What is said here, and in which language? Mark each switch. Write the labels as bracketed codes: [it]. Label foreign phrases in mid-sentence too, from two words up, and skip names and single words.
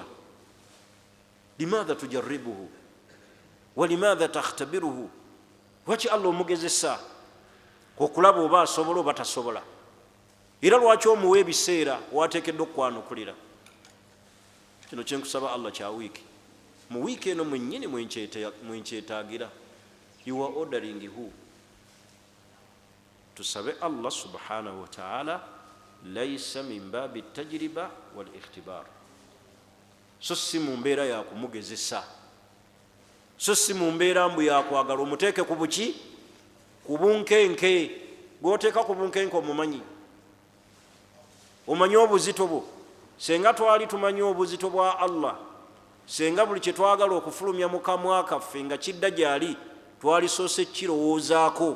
[ar] لماذا تجربه ولماذا تختبره, [lg] lwaki Allah omugezesa okulaba oba asobola oba tasobola, era lwaki omuwa ebiseera wateekeddwa okukwanukulira. kino kyenkusaba Allah kya wiiki, mu wiiki eno mwennyini mwenkyetaagira. [en] you are ordering who? [lg] tusabe Allah [ar] سبحانه وتعالى ليس من باب التجربة والاختبار, [lg] so si mu mbeera ya kumugezesa, so si mu mbeera mbu yakwagala omuteeke ku buki, ku bunkenke. gwoteeka ku bunkenke omumanyi, omanyi obuzito bwo. senga twali tumanyi obuzito bwa Allah, senga buli kye twagala okufulumya mu kamwa kaffe nga kidda gyali twalisoose kirowoozaako.